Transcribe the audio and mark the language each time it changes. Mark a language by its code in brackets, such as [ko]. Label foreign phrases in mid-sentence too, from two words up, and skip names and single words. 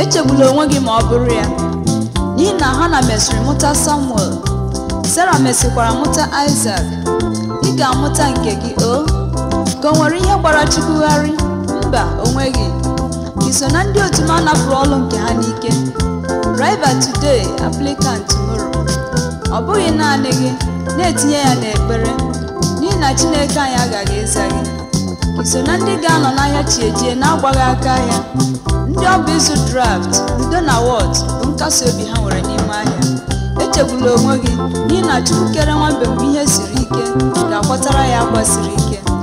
[ig] Echegbula onwe gị ma ọ bụrụ ya, n'ihi na Hana mesịrị mụta Samuel, Sarah mesịkwara mụta Isaac. Ị ga-amụta nke gị, o? Ka o nwere ihe gbara Chukwu gharị? Mba, o nweghị. Ị so na ndị otu m a napụrụ ọlụ nke ha n'ike? [en] Driver today, applicant tomorrow. [ig] Ọ bụghị naanị gị, na-etinye ya n'ekpere, n'ihi na Chineke anyị agaghị ịza gị. Ị so na ndị ga-anọ n'ahịa chiejie na-agbaghị aka ahịa? Ndị ọ bụ ịzụ draft, udo na wọt bụ nkasi obi ha nwere n'ime ahịa. Echegbula onwe gị, n'ihi na Chukwu kere nwa mgbe mgbe ihe siri ike, ga-akwatara ya akwa siri ike.